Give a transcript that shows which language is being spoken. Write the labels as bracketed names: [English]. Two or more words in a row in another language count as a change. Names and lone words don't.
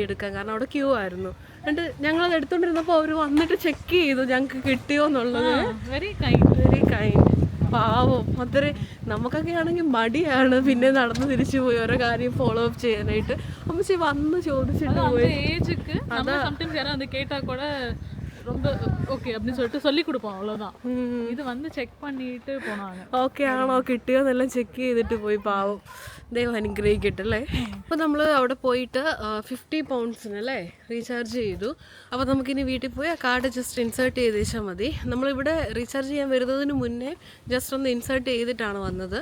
[Malayalam] കാരണം അവിടെ ക്യൂ ആയിരുന്നു. എന്നിട്ട് ഞങ്ങളത് എടുത്തോണ്ടിരുന്നപ്പോൾ അവർ വന്നിട്ട് ചെക്ക് ചെയ്തു ഞങ്ങൾക്ക് കിട്ടിയോ എന്നുള്ളത്. വെരി കൈൻഡ്. പാവം. അത്രേ നമുക്കൊക്കെ ആണെങ്കിൽ മടിയാണ് പിന്നെ നടന്ന് തിരിച്ചു പോയി ഓരോ കാര്യം [English] follow up [Malayalam] ചെയ്യാനായിട്ട്. അമ്മച്ചി വന്ന് ചോദിച്ചിട്ട് പോയി. [Tamil] ஏஜுக்கு நம்ம சம்டைம்ஸ் யாராவது அந்த கேட்டா கூட ரொம்ப ஓகே அப்படின்னு சொல்லிட்டு சொல்லி கொடுப்போம், அவ்வளோதான். இது வந்து செக் பண்ணிட்டு போனாங்க. [Malayalam] ഓക്കെ ആണോ കിട്ടിയോ എന്നെല്ലാം ചെക്ക് ചെയ്തിട്ട് പോയി. പാവം. ദൈവം അനുഗ്രഹിക്കട്ടല്ലേ. അപ്പോൾ നമ്മൾ അവിടെ പോയിട്ട് 50 പൗണ്ട്സിനല്ലേ റീചാർജ് ചെയ്തു. അപ്പോൾ നമുക്കിനി വീട്ടിൽ പോയി ആ കാർഡ് [English] just insert [Malayalam] ചെയ്ത് വെച്ചാൽ മതി. നമ്മളിവിടെ റീചാർജ് ചെയ്യാൻ വരുന്നതിന് മുന്നേ ജസ്റ്റ് ഒന്ന് ഇൻസേർട്ട് ചെയ്തിട്ടാണ് വന്നത്.